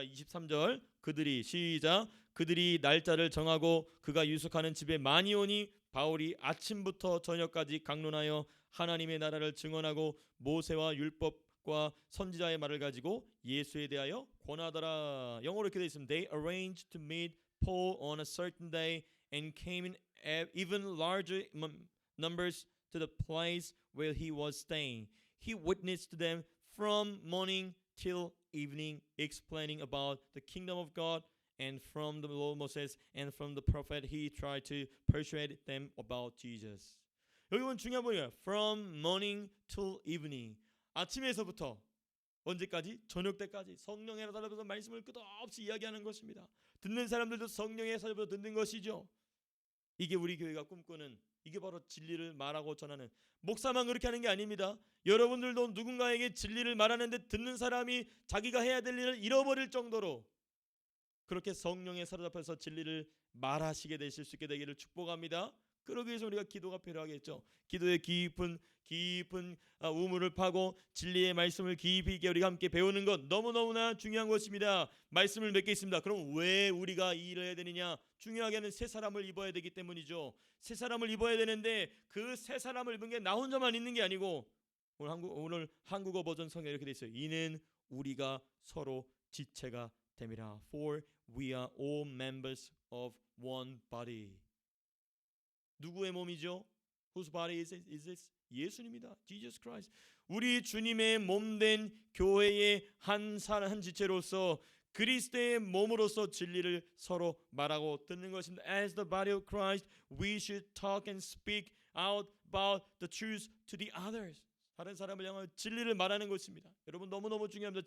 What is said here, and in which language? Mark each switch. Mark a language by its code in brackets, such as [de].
[ko] 23절 그들이 시작 그들이 날짜를 정하고 그가 유숙하는 집에 많이 오니 바울이 아침부터 저녁까지 강론하여 하나님의 나라를 증언하고 모세와 율법과 선지자의 말을 가지고 예수에 대하여 권하더라. 영어로 이렇게 되어 있습니다. [en] They arranged to meet Paul on a certain day and came in even larger numbers to the place where he was staying. He witnessed to them from morning till evening, explaining about the kingdom of God, and from the law of Moses and from the prophet he tried to persuade them about Jesus. [ko] 여기 보면 중요한 부분이에요. [en] From morning till evening. [ko] 아침에서부터 언제까지? 저녁 때까지 성령에 사로잡혀서 말씀을 끝없이 이야기하는 것입니다. 듣는 사람들도 성령에 사로잡혀서 듣는 것이죠. 이게 우리 교회가 꿈꾸는 이게 바로 진리를 말하고 전하는 목사만 그렇게 하는 게 아닙니다. 여러분들도 누군가에게 진리를 말하는데 듣는 사람이 자기가 해야 될 일을 잃어버릴 정도로 그렇게 성령에 사로잡혀서 진리를 말하시게 되실 수 있게 되기를 축복합니다. 그러기 위해서 우리가 기도가 필요하겠죠. 기도의 깊은 깊은 우물을 파고 진리의 말씀을 깊이 있게 우리가 함께 배우는 것 너무너무나 중요한 것입니다. 말씀을 몇 개 있습니다. 그럼 왜 우리가 이 일을 해야 되느냐? 중요하게는 새 사람을 입어야 되기 때문이죠. 새 사람을 입어야 되는데 그 새 사람을 입은 게 나 혼자만 있는 게 아니고 오늘 한국어 버전 성경에 이렇게 돼 있어요. 이는 우리가 서로 지체가 됨이라. [en] For we are all members of one body. [ko] 누구의 몸이죠? [en] Whose body is this? [ko] 예수님입니다. Jesus Christ. 우리 주님의 몸된 교회의 한 지체로서 그리스도의 몸으로서 진리를 서로 말하고 듣는 것입니다. [en] As the body of Christ, we should talk and speak out about the truth to the others. [ko] 다른 사람을 향하여 진리를 말하는 것입니다. 여러분 너무너무 중요합니다.